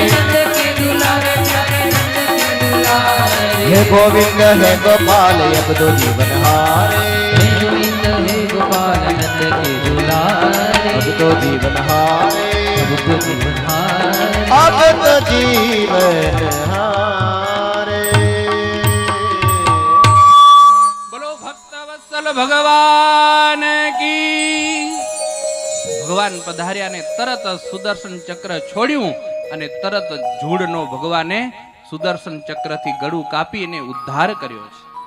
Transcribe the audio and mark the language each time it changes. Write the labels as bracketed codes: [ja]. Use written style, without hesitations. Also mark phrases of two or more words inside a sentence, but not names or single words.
[hi] हे गोविंद हे गोपाल अब तो जीवन हारे हे गोविंद हे गोपाल नंद के दुलारे अब तो जीवन हारे अब तो जीवन हारे अब तो जीवन हारे [gu] બોલો ભક્ત વત્સલ ભગવાન કી. ભગવાન પધાર્યા ને તરત જ સુદર્શન ચક્ર છોડ્યું અને તરત જ ઝૂડનો ભગવાને સુદર્શન ચક્રથી ગળું કાપીને ઉદ્ધાર કર્યો છે.